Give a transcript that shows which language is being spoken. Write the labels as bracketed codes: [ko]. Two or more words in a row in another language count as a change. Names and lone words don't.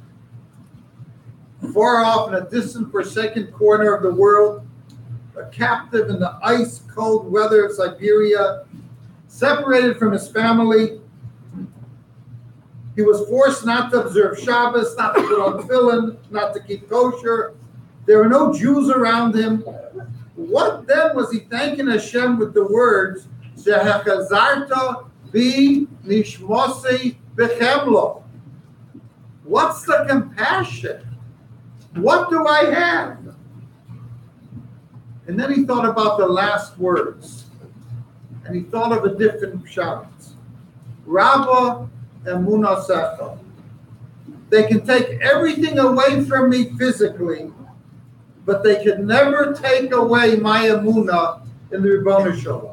[en] Far off in a distant forsaken corner of the world, a captive in the ice-cold weather of Siberia, separated from his family. He was forced not to observe Shabbos, not to put on tefillin, not to keep kosher. There were no Jews around him. What then was he thanking Hashem with the words, [he] שהחזרת בי נשמתי בחמלה? [en] What's the compassion? What do I have? And then he thought about the last words. And he thought of a different pshat. [he] רבה אמונתך. [en] They can take everything away from me physically, but they can never take away my emunah in the [he] ריבונו שלום.